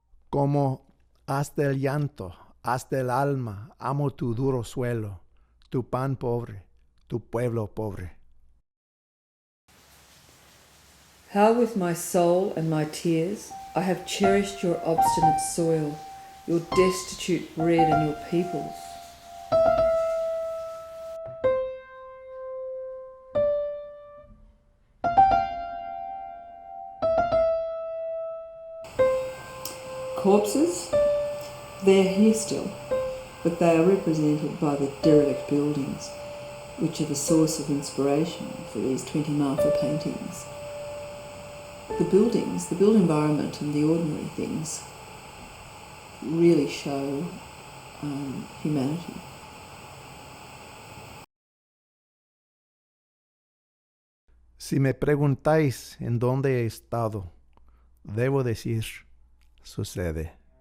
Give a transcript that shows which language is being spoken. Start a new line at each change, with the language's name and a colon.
Spanish: Como hasta el llanto, hasta el alma, amo tu duro suelo, tu pan pobre, tu pueblo pobre.
English: How with my soul and my tears I have cherished your obstinate soil, your destitute bread and your peoples. Corpses? They're here still, but they are represented by the derelict buildings, which are the source of inspiration for these 20 Marfa paintings. The buildings, the built environment and the ordinary things really show humanity.
Spanish: Si me preguntáis en dónde he estado, debo decir, sucede.